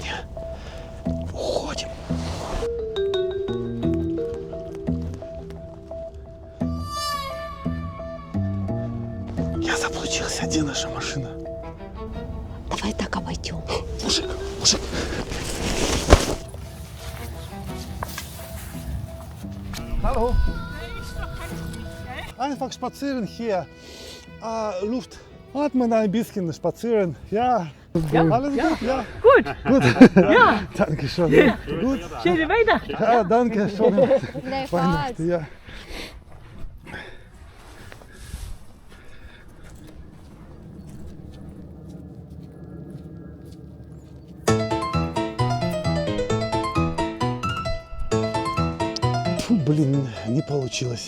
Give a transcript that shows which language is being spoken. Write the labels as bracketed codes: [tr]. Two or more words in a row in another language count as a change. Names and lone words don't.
[ru] Не? Уходим. Я заблудился. Где наша машина? Давай так обойдем. Мужик, мужик. [de] Hallo. Einfach spazieren hier. Luft atmen ein bisschen, spazieren. Ja. Alles gut? Ja. Gut, Gut. ja, Danke schön. Gut. schöne Weihnachten. Ja, danke schön. Gleichfalls. Weihnachten, ja. [ru] Фу, блин, не получилось.